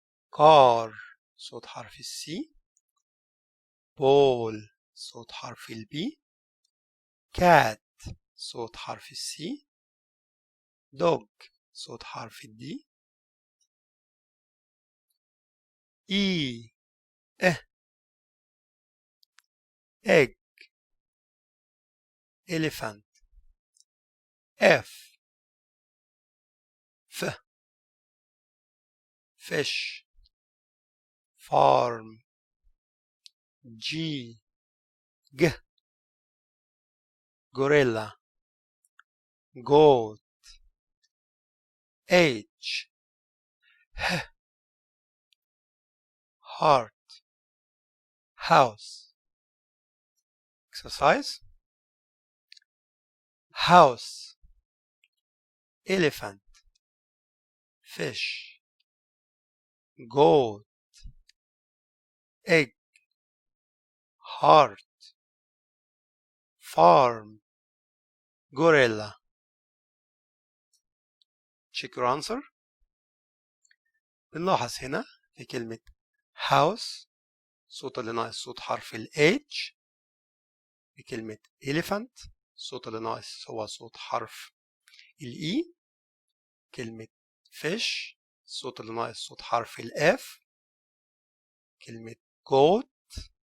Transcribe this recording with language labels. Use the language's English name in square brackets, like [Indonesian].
[Arabic] car صوت حرف ال C. ball صوت حرف ال B. cat صوت حرف ال C. dog صوت حرف ال D. [English] E egg, elephant, F fish, farm, G gorilla, goat, H heart, house. exercise. house, elephant, fish, goat, egg, heart, farm, gorilla. check your answer. [Arabic] بنلاحظ هنا في كلمة house صوت اللي ناقص صوت حرف ال H. في كلمة elephant الصوت اللي ناقص هو صوت حرف ال E. كلمة fish الصوت اللي ناقص صوت حرف ال F. كلمة goat